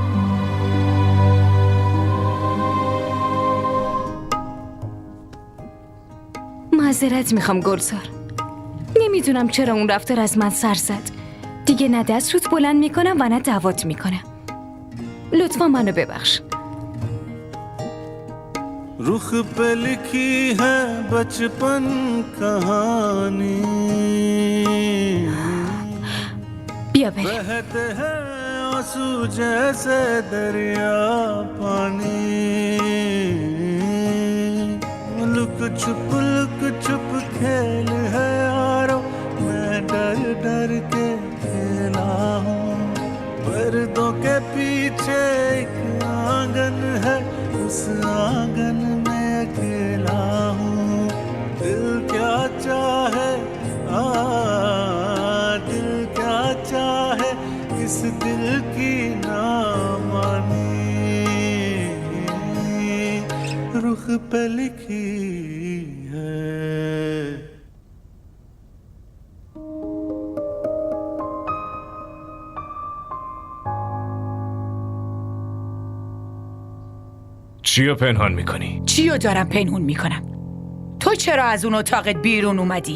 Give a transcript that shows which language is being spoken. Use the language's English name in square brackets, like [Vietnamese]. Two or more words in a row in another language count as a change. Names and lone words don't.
[Persian] معذرت میخوام گلزار، نمیدونم چرا اون رفتار از من سر زد. دیگه نه دست رود بلند میکنم و نه دعوت میکنم. لطفا منو ببخش. [Hindi] रुख पे लिखी है बचपन कहानी, [Persian] بیا بریم. [Hindi] बहते हैं आंसू जैसे दरिया पानी, लुक छुप खेल है यारो, मैं डर डर के खेला हूँ। पर्दों के पीछे एक आंगन है, उस आंगन में अकेला हूँ। दिल क्या चाहे दिल क्या चाहे, किस दिल की ना मानी, रुख पे लिखी है। [Persian] چیو پنهان میکنی؟ چیو دارم پنهون میکنم؟ تو چرا از اون اتاقت بیرون اومدی؟